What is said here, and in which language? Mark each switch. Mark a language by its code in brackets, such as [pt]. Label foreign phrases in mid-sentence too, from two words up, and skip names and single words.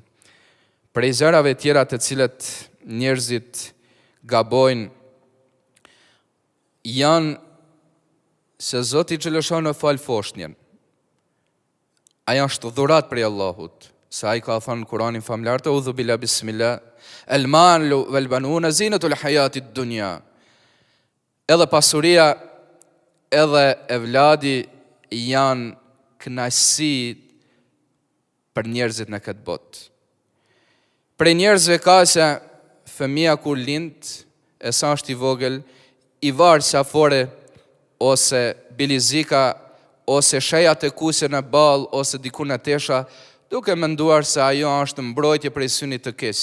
[sq] Prej zërave tjera të cilët njerëzit gabojnë janë se Zoti xheleshano fal foshnjën. Ajo është dhurat prej Allahut, se ai ka thënë në Kur'anin famlar të udhu bila bismillah, [ar] المال والبنون زينة الحياة الدنيا. [sq] Edhe pasuria, edhe evladi janë kënaqësi për njerëzit në këtë botë. Prej njerëzve ka se fëmia kur lind, e sa është i vogël, i varë safore, ose bilizika, ose sheja të kuse në bal, ose diku në tesha, duke menduar se ajo është mbrojtje prej synit të keq.